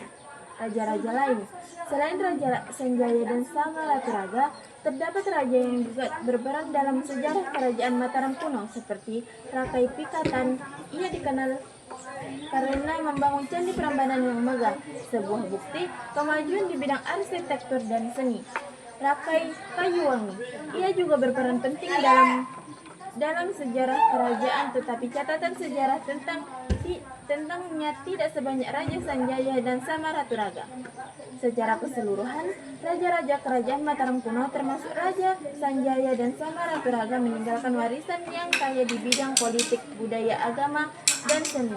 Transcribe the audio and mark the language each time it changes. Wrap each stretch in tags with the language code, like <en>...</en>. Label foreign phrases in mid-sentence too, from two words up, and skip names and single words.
<id>Raja-raja lain, selain Raja Sanjaya dan Samaraturaga, terdapat raja yang juga berperan dalam sejarah Kerajaan Mataram kuno seperti Rakai Pikatan. Ia dikenal karena membangun Candi Prambanan yang megah, sebuah bukti kemajuan di bidang arsitektur dan seni. Rakai Kayuwangi. Ia juga berperan penting dalam sejarah kerajaan, tetapi catatan sejarah tentangnya tidak sebanyak Raja Sanjaya dan Samaraturaga. Secara keseluruhan, raja-raja kerajaan Mataram kuno termasuk Raja Sanjaya dan Samaraturaga meninggalkan warisan yang kaya di bidang politik, budaya, agama, dan seni.</id>